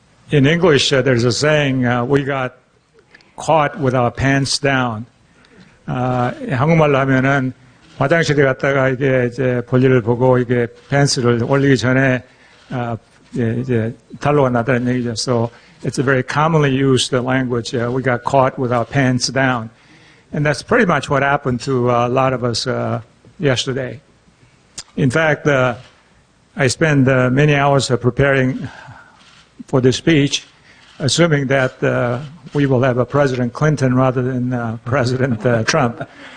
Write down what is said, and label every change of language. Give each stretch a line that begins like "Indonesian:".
English: In English, there's a saying, we got caught with our pants down.
Korean: 한국말로 하면은 화장실에 갔다가 이제 볼일을 보고 이게 팬츠를 올리기 전에 이제 탈로가 나다는 얘기죠.
English: So it's a very commonly used language. We got caught with our pants down. And that's pretty much what happened to a lot of us yesterday. In fact, I spent many hours preparing for this speech, assuming that we will have a President Clinton rather than President Trump.